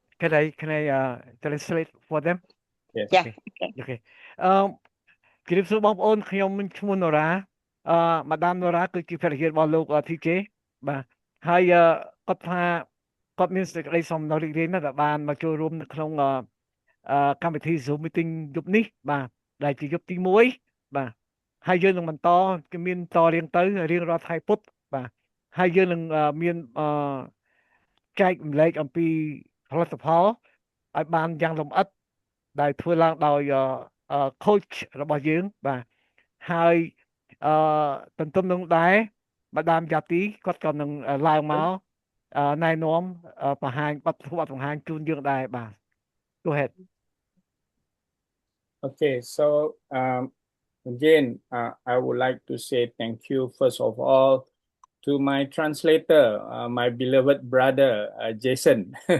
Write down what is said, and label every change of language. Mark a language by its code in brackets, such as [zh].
[en] Can I translate for them? Yes. Yeah. Okay. Okay. [km] ជម្រាបសួរបងប្អូនខ្ញុំឈ្មោះនរ៉ាម៉ាដាមនរ៉ាគឺជាភរិយារបស់លោក TJ បាទហើយគាត់ថាគាត់មានសេចក្តីសំណូមរីករាយណាស់ដែលបានមកចូលរួមនៅក្នុងកម្មវិធី Zoom meeting យប់នេះបាទដែលជាយប់ទី1បាទហើយយើងនឹងបន្តគឺមានតរៀងទៅរៀងរាល់ថ្ងៃពុធបាទហើយយើងនឹងមាន ចែកម្លែកអំពីផលិតផលឲ្យបានយ៉ាងលម្អិតដែលធ្វើឡើងដោយ coach របស់យើងបាទហើយទន្ទឹមនឹងដែរម្ដាមយ៉ាទីគាត់ក៏នឹងឡើងមកណែនាំបង្ហាញបទបង្ហាញជូនយើងដែរបាទ [en] Go ahead. Okay, so again, I would like to say thank you first of all to my translator, my beloved brother Jason.